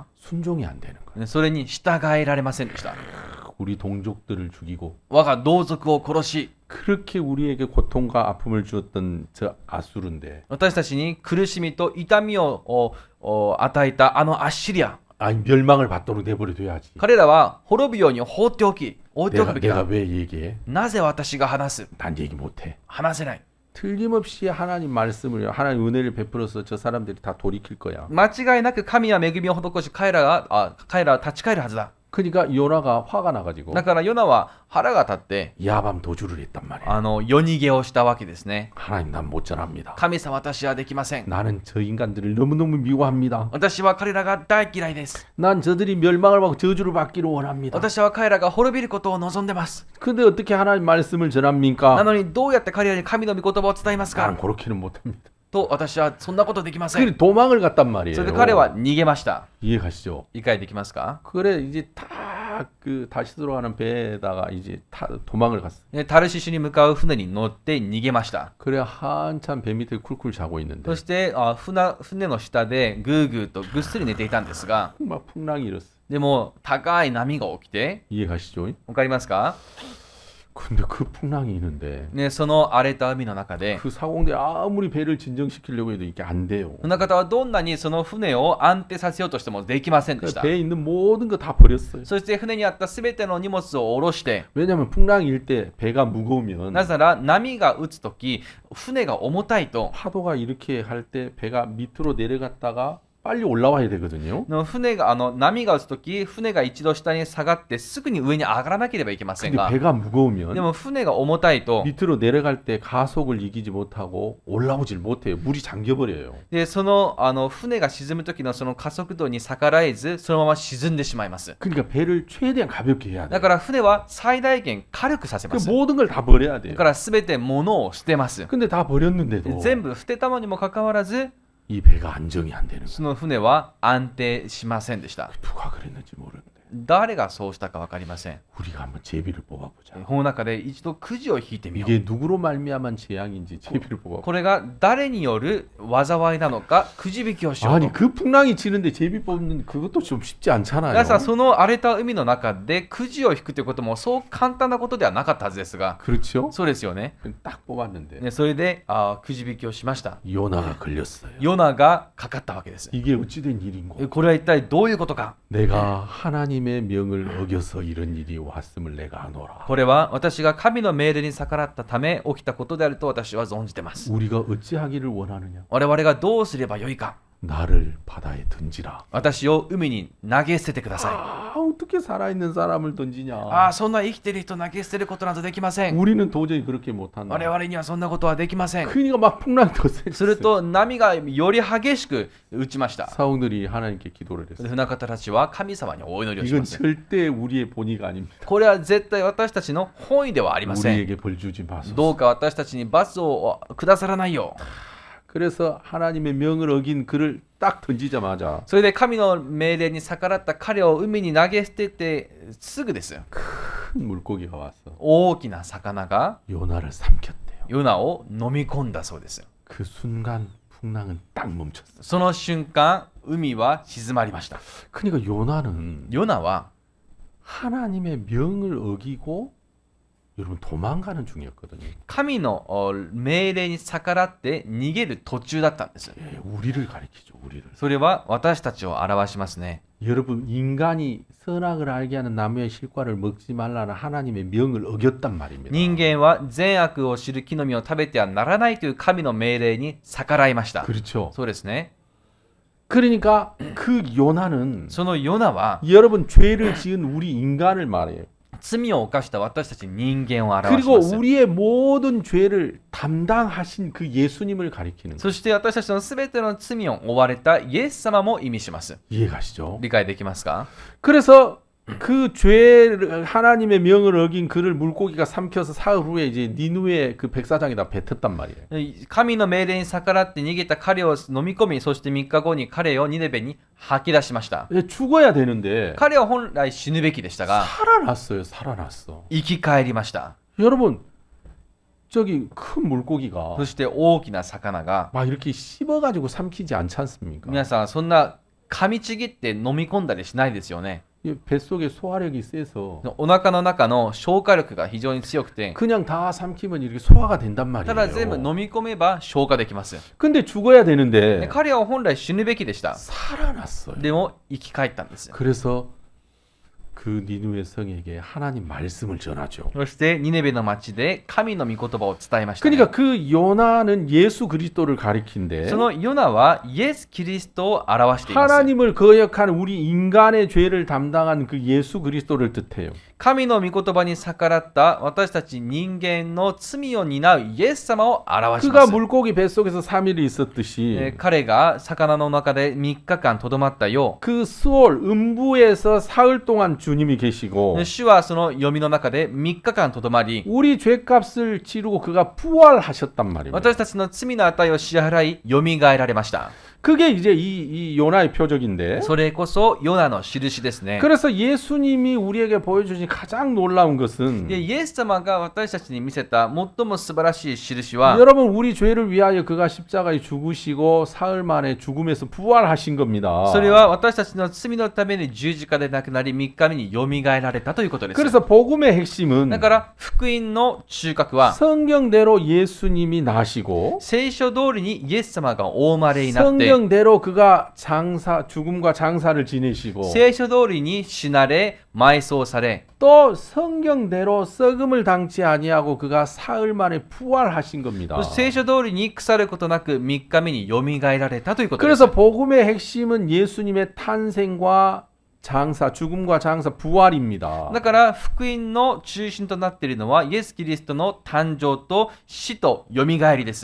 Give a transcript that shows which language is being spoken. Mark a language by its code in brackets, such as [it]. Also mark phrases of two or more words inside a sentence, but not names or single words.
[ko] 순종이 안 되는 거예요. [ja] それに従えられませんでした。 [ko] 우리 동족들을 죽이고 [ja] 我が同族を殺し、 [ko] 그렇게 우리에게 고통과 아픔을 주었던 저 아수르인데 [ja] 私たちに苦しみと痛みを与えたあのアッシリア、 [ko] 아니 멸망을 받도록 내버려둬야지. [ja] 彼らは滅ぶように放っておくべき [ko] 내가 [ja] だ。 [ko] 왜 얘기해? [ja] なぜ私が話す？ [ko] 난 얘기 못해. [ja] 話せない。 [ko] 틀림없이 하나님 말씀을 하나님 은혜를 베풀어서 저 사람들이 다 돌이킬 거야. [ja] 間違いなく神は恵みを施し彼らは立ち返るはずだ。 [ko] 그러니까 요나가 화가 나가지고 [ja] だからヨナは腹が立って [ko] 야밤 도주를 했단 말이야. [ja] 夜逃げをしたわけですね。 [ko] 하나님 난 못 전합니다. [ja] 神様、私はできません。 [ko] 나는 저 인간들을 너무너무 미워합니다. [ja] 私は彼らが大嫌いです。 [ko] 난 저들이 멸망을 받고 저주를 받기를 원합니다. [ja] 私は彼らが滅びることを望んでます。 [ko] 근데 어떻게 하나님 말씀을 [ja] な [ko] 전합니까? [ja] のにどうやって彼らに神の御言葉を伝えますか [ko] 나는 그렇게는 못합니다. [ja] と私はそんなことできません。 [ko] 그래 도망을 갔단 말이에요. [ja] それで彼は逃げました。 [ko] 이해가시죠? [ja] 理解できますか？ [ko] 그래 이제 다 그 다시 들어가는 배에다가 이제 도망을 갔어. [ja] タルシシュに向かう船に乗って逃げました。 [ko] 그래 한참 배 밑에 쿨쿨 자고 있는데 [ja] そして船の下でぐーぐーとぐっすり寝ていたんですが、 [ko] 막 풍랑이 일었어. [ja] でも高い波が起きて、 [ko] 이해가시죠? [ja] わかりますか？ [ko] 근데 그 풍랑이 있는데 [ja] ね、その荒れた海の中で、 [ko] 그 사공대 아무리 배를 진정시키려고 해도 이게 안 돼요. [ja] 船方はどんなにその船を安定させようとしてもできませんでした。 [ko] 배에 있는 모든 거 다 버렸어요. [ja] そして船にあったすべての荷物を下ろして、 [ko] 왜냐하면 풍랑이 일 때 배가 무거우면 [ja] なぜなら波が打つとき、船が重たいと、 [ko] 파도가 이렇게 할 때 배가 밑으로 내려갔다가 빨리 올라와야 되거든요. [ja] の船が波が打つとき、船が一度下に下がってすぐに上に上がらなければいけません [ko] 근데 [ja] が、 [ko] 배가 무거우면 [ja] でも船が重たいと、 [ko] 밑으로 내려갈 때 가속을 이기지 못하고 올라오질 못해요. 물이 잠겨버려요. [ja] でその船が沈む時のその加速度に逆らえず、そのまま沈んでしまいます。 [ko] 그러니까 배를 최대한 가볍게 해야 [ja] だ [ko] 돼요. [ja] から船は最大限軽くさせま [ko] 그 [ja] す。 [ko] 모든 걸 다 버려야 돼요. [ja] だから全て物を捨てます。 [ko] 근데 다 버렸는데도 [ja] 全部捨てたのにもかかわらず、 [ko] 이 배가 안정이 안 되는 거예요. [ja] その船は安定しませんでした。 [ko] 누가 그랬는지 모르는데 [ja] 誰がそうしたか分かりません。 [ko] 우리가 한번 제비를 뽑아보자. [ja] この中で一度くじを引いてみよう。 [ko] 이게 누구로 말미암은 재앙인지 제비를 뽑아. [ja] これが誰による災いなのかくじ引きをしよう [ko] 아니 [ja] と。 [ko] 그 풍랑이 치는데 제비 뽑는 그것도 좀 쉽지 않잖아요. [ja] 皆さん、その荒れた海の中でくじを引くということもそう簡単なことではなかったはずですが、 [ko] 그렇죠? [ja] そうですよね。 [ko] 딱 뽑았는데 [ja] ね、それでくじ引きをしました。 [ko] 요나가 걸렸어요. [ja] ヨナがかかったわけです。 [ko] 이게 어찌된 일인고? [ja] これは一体どういうことか。 [ko] 내가 하나님의 명을 어겨서 이런 일이 왔음을 내가 아노라. [ja] これは私が神の命令に逆らったため起きたことであると私は存じています。 [ko] 우리가 어찌하기를 원하느냐? [ja] 我々がどうすればよいか。 [ko] 나를 바다에 던지라. [ja] 私を海に投げ捨ててください。 [ko] 아, 어떻게 살아있는 사람을 던지냐? [ja] ああ、そんな生きている人投げ捨てることなどできません。 [ko] 우리는 도저히 그렇게 못한다. [ja] 我々にはそんなことはできません。 [ko] 그러니까 막 풍랑이 더 [ja] する [ko] 세졌어요. [ja] と波がより激しく打ちました。 [ko] 사원들이 하나님께 기도를 [ja] で [ko] 했어요. [ja] 船方たちは神様にお祈りをし [ko] 이건 [ja] ます。 [ko] 절대 우리의 본의가 아닙니다. [ja] これは絶対私たちの本意ではありません。 [ko] 우리에게 벌 주지 마소서. [ja] どうか私たちに罰をくださらないよう。 [ko] 그래서 하나님의 명을 어긴 그를 딱 던지자마자 [ja] それで神の命令に逆らった彼を海に投げ捨ててすぐです。 [ko] 큰 물고기가 왔어. [ja] 大きな魚が [ko] 요나를 삼켰대요. [ja] ヨナを飲み込んだそうです。 [ko] 그 순간 풍랑은 딱 멈췄어. [ja] その瞬間、海は静まりました。 [ko] 그러니까 요나는 [ja] ヨナは [ko] 하나님의 명을 어기고 여러분 도망가는 중이었거든요. [ja] 神の命令に逆らって逃げる途中だったんです。 [ko] 예, 우리를 가리키죠. 우리를. [ja] それは私たちを表しますね。 [ko] 여러분 인간이 선악을 알게 하는 나무의 실과를 먹지 말라는 하나님의 명을 어겼단 말입니다. [ja] 人間は善悪を知る木の実を食べてはならないという神の命令に逆らいました。 [ko] 그렇죠. [ja] そうですね。 [ko] 그러니까 그 요나는 [ja] そのヨナは [ko] 여러분 죄를 지은 우리 인간을 말해요. [ja] 罪を犯した私たち人間を表し [ko] 그리고 [ja] ます。 [ko] 우리의 모든 죄를 담당하신 그 예수님을 가리키는 거예요. [ja] そして私たちのすべての罪を負われたイエス様も意味します。 [ko] 이해가시죠? [ja] 理解できますか？ [ko] 그래서 그 죄를 하나님의 명을 어긴 그를 물고기가 삼켜서 사흘 후에 이제 니누의 그 백사장에다 뱉었단 말이에요. [ja] 神の命令に逆らって逃げた彼を飲み込み、そして3日後に彼をニネベに吐き出しました。 [ko] 죽어야 되는데 [ja] 彼は本来死ぬべきでしたが [ko] 살아났어요. 살아났어. [ja] 生き返りました。 [ko] 여러분 저기 큰 물고기가 [ja] そして大きな魚が [ko] 막 이렇게 씹어가지고 삼키지 않지 않습니까? [ja] 皆さんそんな噛みちぎって飲み込んだりしないですよね。 [ko] 이 뱃속에 소화력이 세서 [ja] お腹の中の消化力が非常に強くて [ko] 그냥 다 삼키면 이렇게 소화가 된단 [ja] ただ全部 [ko] 말이에요. [ja] 飲み込めば消化できます。 [ko] 근데 죽어야 [ja] で [ko] 되는데 [ja] 彼は本来死ぬべきでした。 [ko] 살아났어요. [ja] でも生き返ったんです。 [ko] 그래서 그 니누의 성에게 하나님 말씀을 전하죠. [ja] そしてニネベの町で神の御言葉を伝えましたね、 [ko] 그러니까 그 요나는 예수 그리스도를 가리킨데 [ja] そのヨナはイエス・キリストを表しています。 [ko] 하나님을 거역한 우리 인간의 죄를 담당한 그 예수 그리스도를 뜻해요. [ja] 神の御言葉に逆らった私たち人間の罪を担うイエス様を表しま [ko] 그가 [ja] す。 [ko] 물고기 뱃속에서 3일 있었듯이 [ja] 彼が魚の中で3日間とどまったよ [ko] 그 수월 음부에서 사흘 동안 주님이 계시고 [ja] う、主はその読みの中で3日間とどまり、 [ko] 우리 죄값을 치르고 그가 부활하셨단 말입니다. [ja] 私たちの罪の値を支払い、よみがえられました。 [ko] 그게 이제 이 요나의 표적인데 [ja] それこそヨナの印ですね。 [ko] 그래서 예수님이 우리에게 보여주신 가장 놀라운 것은 [ja] でイエス様が私たちに見せた最も素晴らしい印は、 [ko] 여러분 우리 죄를 위하여 그가 십자가에 죽으시고 사흘 만에 죽음에서 부활하신 겁니다. [ja] それは私たちの罪のために十字架で亡くなり3日目によみがえられたということです。 [ko] 그래서 복음의 핵심은 [ja] だから福音の中核は [ko] 성경대로 예수님이 나시고 [ja] 聖書通りにイエス様がお生まれになって [ko] 성경대로 그가 죽음과 장사를 지내시고 [ja] 聖書通りに死なれ埋葬され [ko] 또 성경대로 썩음을 당치 아니하고 그가 사흘 만에 부활하신 겁니다. [ja] そして聖書通りに腐ることなく3日目によみがえられたということです [ko] 그래서 복음의 핵심은 예수님의 탄생과 장사, 죽음과 장사, 부활입니다. [ja] だから福音の中心となっているのはイエス・キリストの誕生と死とよみがえりです